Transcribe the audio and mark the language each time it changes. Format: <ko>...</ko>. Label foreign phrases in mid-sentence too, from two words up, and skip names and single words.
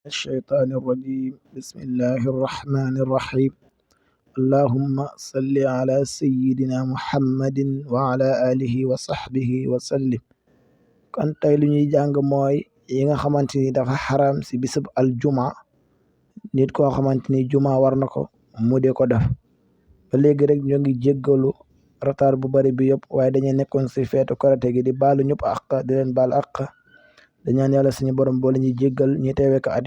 <ar>الشيطان الرجيم بسم الله الرحمن الرحيم اللهم صل على سيدنا محمد وعلى آله وصحبه وسلم</ar> <wo>kon tey lu ñuy jàng mooy yi nga xamante ni dafa xaram si bisub aljuma nit koo xamante ni juma war na ko mu de ko def ba léegi rek ñoo ngi jéggalu retard bu bari bi yëpp waaye dañuy nekkoon si feetu korite gi di baalu ñëpp àq di leen baal àq di ñaan yàlla suñu borom boole ñuy jéggal ñi teewee ko at</wo>